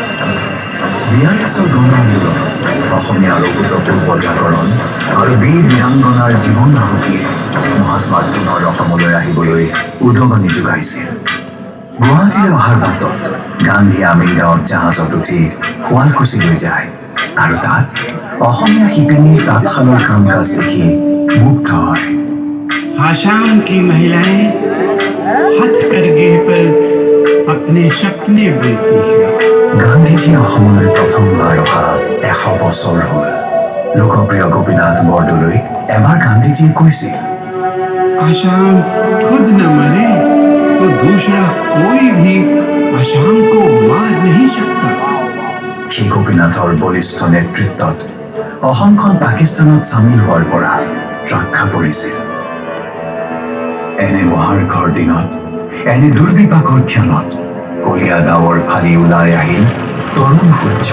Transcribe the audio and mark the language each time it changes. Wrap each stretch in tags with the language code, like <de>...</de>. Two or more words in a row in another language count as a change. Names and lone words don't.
<as>বিয়াল্লিছৰ গণ আন্দোলন, অসমীয়াৰ অভূতপূৰ্ব জাগৰণ আৰু বীৰ বীৰাংগনাৰ জীৱন আহুতিয়ে মহাত্মাক পুনৰ অসমলৈ আহিবলৈ উদগনি যোগাইছিল। গুৱাহাটীলৈ অহাৰ বাটত গান্ধী আমিনগাঁৱত জাহাজত উঠি শুৱালকুছিলৈ যায় আৰু তাত অসমীয়া শিপিনীৰ তাঁতশালৰ কাম কাজ দেখি মুগ্ধ হয়।</as> <hi>आसाम की महिलाएं हथकरघे पर अपने सपने बुनती हैं।</hi> <as>গান্ধীজী অসমলৈ প্ৰথমবাৰ অহা ১০০ বছৰ হ'ল। লোকপ্ৰিয় গোপীনাথ বৰদলৈক এবাৰ গান্ধীজীয়ে কৈছিল,</as> <hi>आसाम खुद न मरे तो दूसरा कोई भी आसाम को मार नहीं सकता।</hi> <as>সেই গোপীনাথৰ বলিষ্ঠ নেতৃত্বত অসমখন পাকিস্তানত চামিল হোৱাৰ পৰা ৰক্ষা পৰিছিল। এনে মহাৰ্ঘৰ দিনত, এনে দুৰ্বিপাকৰ ক্ষণত কলীয়া ডাৱৰ ফালি ওলাই আহিল তৰুণ সূৰ্য।</as>